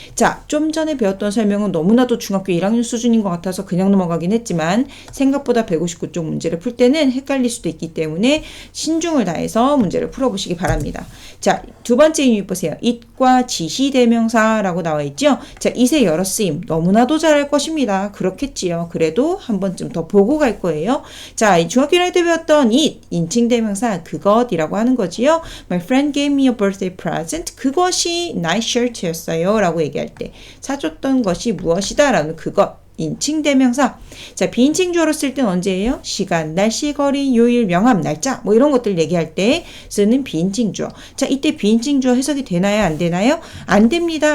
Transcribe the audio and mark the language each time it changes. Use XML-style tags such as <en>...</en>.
<ko>자, 좀 전에 배웠던 설명은 너무나도 중학교 1학년 수준인 것 같아서 그냥 넘어가긴 했지만 생각보다 159쪽 문제를 풀 때는 헷갈릴 수도 있기 때문에 신중을 다해서 문제를 풀어보시기 바랍니다. 자, 두 번째 유닛 보세요. it과 지시대명사라고 나와 있죠. 자, it의 여러 쓰임 너무나도 잘할 것입니다. 그렇겠지요. 그래도 한 번쯤 더 보고 갈 거예요. 자, 중학교 1학년 때 배웠던 it, 인칭대명사 그것이라고 하는 거지요.</ko> <en>My friend gave me a birthday present.</en> <ko>그것이 nice shirt였어요 라고 얘기할 때 사줬던 것이 무엇이다 라는 그것, 인칭대명사. 자, 비인칭 주어로 쓸 때는 언제예요? 시간, 날씨, 거리, 요일, 명함, 날짜 뭐 이런 것들 얘기할 때 쓰는 비인칭 주어. 자, 이때 비인칭 주어 해석이 되나요? 안 되나요? 안 됩니다.</ko>